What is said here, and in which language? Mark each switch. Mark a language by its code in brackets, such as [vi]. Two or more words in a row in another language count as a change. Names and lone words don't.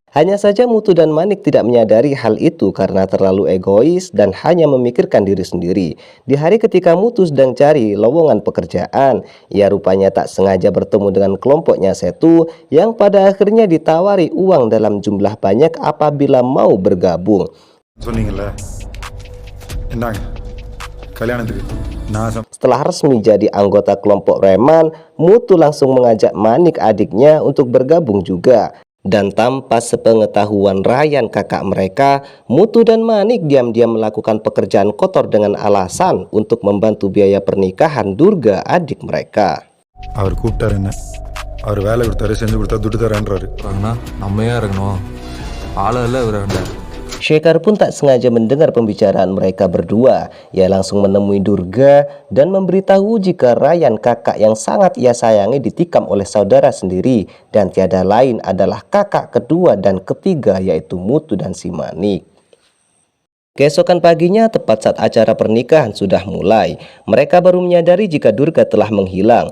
[id] Hanya saja Mutu dan Manik tidak menyadari hal itu karena terlalu egois dan hanya memikirkan diri sendiri. Di hari ketika Mutu sedang cari lowongan pekerjaan, ia rupanya tak sengaja bertemu dengan kelompoknya Setu yang pada akhirnya ditawari uang dalam jumlah banyak apabila mau bergabung. [ta] சொன்னீங்கல்ல என்னங்க கல்யாணத்துக்கு நான் [id] Setelah resmi jadi anggota kelompok Reman, Mutu langsung mengajak Manik adiknya untuk bergabung juga. Dan tanpa sepengetahuan Ryan kakak mereka, Mutu dan Manik diam-diam melakukan pekerjaan kotor dengan alasan untuk membantu biaya pernikahan Durga adik mereka. [ta] அவர் கூப்பிட்டாரு என்ன அவர் வேலை கொடுத்தாரு செஞ்சு கொடுத்தா துட்டு தரேன்றாரு அண்ணா நம்ம ஏன் இறங்கணும் ஆளெல்லாம் இவர் வேண்டாம். [id] Shekhar pun tak sengaja mendengar pembicaraan mereka berdua. Ia langsung menemui Durga dan memberitahu jika Ryan kakak yang sangat ia sayangi ditikam oleh saudara sendiri dan tiada lain adalah kakak kedua dan ketiga yaitu Mutu dan si Manik. Keesokan paginya, tepat saat acara pernikahan sudah mulai, mereka baru menyadari jika Durga telah menghilang.